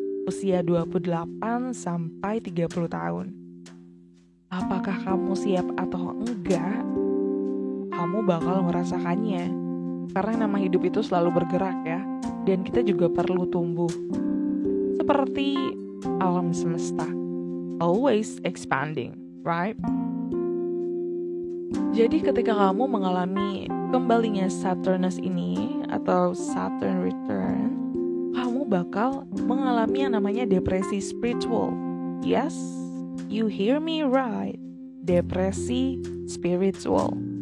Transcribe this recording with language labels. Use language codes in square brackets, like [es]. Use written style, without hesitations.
[id] Usia 28 sampai 30 tahun. Apakah kamu siap atau enggak? Kamu bakal merasakannya. Karena nama hidup itu selalu bergerak ya. Dan kita juga perlu tumbuh. Seperti alam semesta. [en] Always expanding, right? [id] Jadi ketika kamu mengalami kembalinya Saturnus ini atau Saturn return, kamu bakal mengalami yang namanya depresi spiritual. [en] Yes, you hear me right. Depresi spiritual.